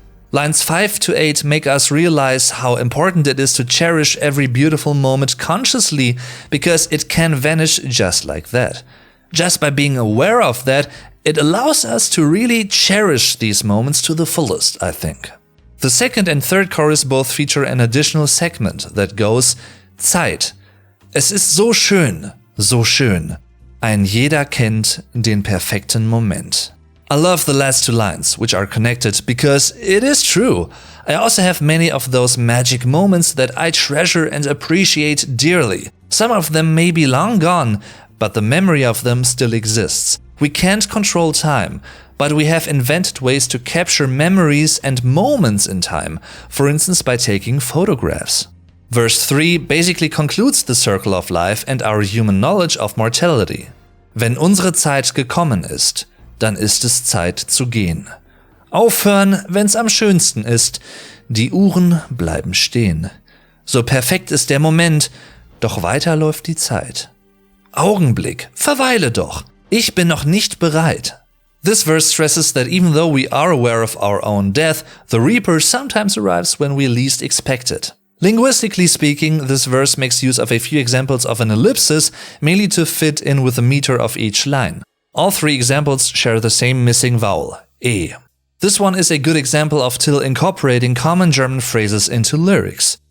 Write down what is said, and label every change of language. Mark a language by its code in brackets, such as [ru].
[en] Lines 5 to 8 make us realize how important it is to cherish every beautiful moment consciously, because it can vanish just like that. Just by being aware of that, it allows us to really cherish these moments to the fullest, I think. The second and third chorus both feature an additional segment that goes Zeit. [de] Es ist so schön, so schön. Ein jeder kennt den perfekten Moment. [en] I love the last two lines, which are connected, because it is true. I also have many of those magic moments that I treasure and appreciate dearly. Some of them may be long gone, but the memory of them still exists. We can't control time, but we have invented ways to capture memories and moments in time, for instance by taking photographs. Verse 3 basically concludes the circle of life and our human knowledge of mortality. [de] Wenn unsere Zeit gekommen ist, dann ist es Zeit zu gehen. Aufhören, wenn's am schönsten ist, die Uhren bleiben stehen. So perfekt ist der Moment, doch weiter läuft die Zeit. Augenblick, verweile doch. Ich bin noch nicht bereit. [en] This verse stresses that even though we are aware of our own death, the Reaper sometimes arrives when we least expect it. Linguistically speaking, this verse makes use of a few examples of an ellipsis, mainly to fit in with the meter of each line. All three examples share the same missing vowel, E. This one is a good example of Till incorporating common German phrases into lyrics.